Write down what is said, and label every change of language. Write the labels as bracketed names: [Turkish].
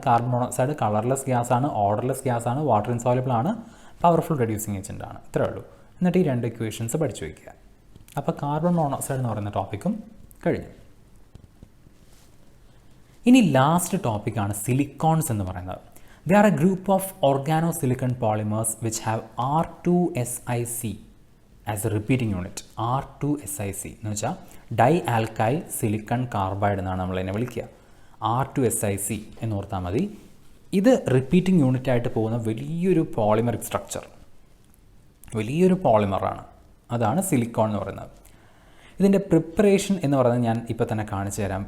[Malayalam] Carbon monoxide colourless ഗ്യാസാണ്, odourless ഗ്യാസാണ്, water insoluble ആണ്, powerful reducing agent ആണ്. ഇത്രേ ഉള്ളൂ. എന്നിട്ട് ഈ രണ്ട് ഇക്വേഷൻസ് പഠിച്ചു വയ്ക്കുക. അപ്പോൾ കാർബൺ മോണോക്സൈഡ് എന്ന് പറയുന്ന ടോപ്പിക്കും കഴിഞ്ഞു. ഇനി ലാസ്റ്റ് ടോപ്പിക്കാണ് സിലിക്കോൺസ് എന്ന് പറയുന്നത്. [English] They are a group of organosilicon polymers which have R2SiC as a repeating unit. [Malayalam] R2SiC എന്ന് വെച്ചാൽ ഡൈ ആൽക്കൈൽ സിലിക്കൺ കാർബൈഡ് എന്നാണ് നമ്മളതിനെ വിളിക്കുക. R2SiC എന്ന് ഓർത്താൽ മതി. ഇത് റിപ്പീറ്റിംഗ് യൂണിറ്റ് ആയിട്ട് പോകുന്ന വലിയൊരു പോളിമറിക് സ്ട്രക്ചർ, വലിയൊരു പോളിമറാണ്. അതാണ് സിലിക്കോൺ എന്ന് പറയുന്നത്. ഇതിൻ്റെ പ്രിപ്പറേഷൻ എന്ന് പറയുന്നത് ഞാൻ ഇപ്പോൾ തന്നെ കാണിച്ചു തരാം.